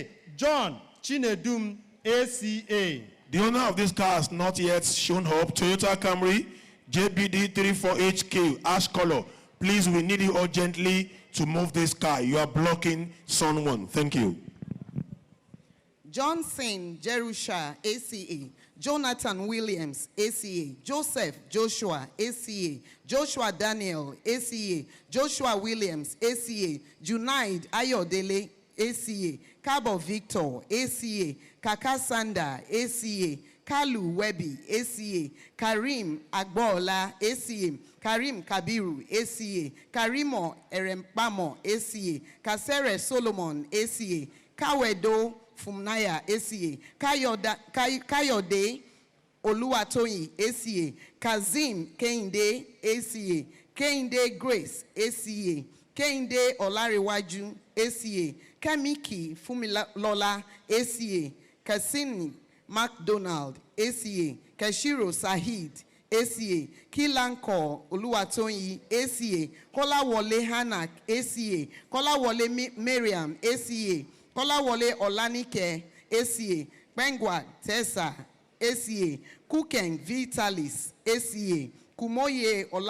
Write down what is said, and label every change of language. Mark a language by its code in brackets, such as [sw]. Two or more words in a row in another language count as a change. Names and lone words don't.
[en] John Chinedum, ACA. The owner of this car has not yet shown up. Toyota Camry, JBD 34HQ, ash color. Please, we need you urgently to move this car. You are blocking someone. Thank you. Johnson Jerusha, ACA. Jonathan Williams, ACA. Joseph Joshua, ACA. Joshua Daniel, ACA. Joshua Williams, ACA. Junaid Ayodele, ACA. Cabo Victor, ACA. Kaka Sanda, ACA. Kalu Webi, ACA, Karim Agbola, ACA, Karim Kabiru, ACA, Karimo Erempamo, ACA, Kasere Solomon, ACA, Kawedo Fumnaya, ACA, Kayode Oluwatoyi, ACA, Kazim Kehinde, ACA, Kehinde Grace, ACA, Kehinde Olariwaju, ACA, Kamiki Fumilola, ACA, Kasini McDonald, ACA, Kashiro Sahid, ACA, Kilanko Oluwatoyi, ACA, Kolawole Hanak, ACA, Kolawole Miriam, ACA, Kolawole Olanike, ACA, Bengwa Tessa, ACA, Kuken Vitalis, ACA, Kumoye